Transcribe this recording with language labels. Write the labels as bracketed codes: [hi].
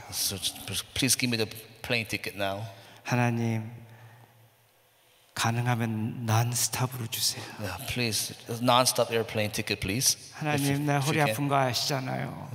[en] So please give me the plane ticket now. [ko] 하나님 가능하면 non-stop으로 주세요. [en] Yeah, please, non-stop airplane ticket, please. [ko] 하나님 나 허리 아픈 거 아시잖아요.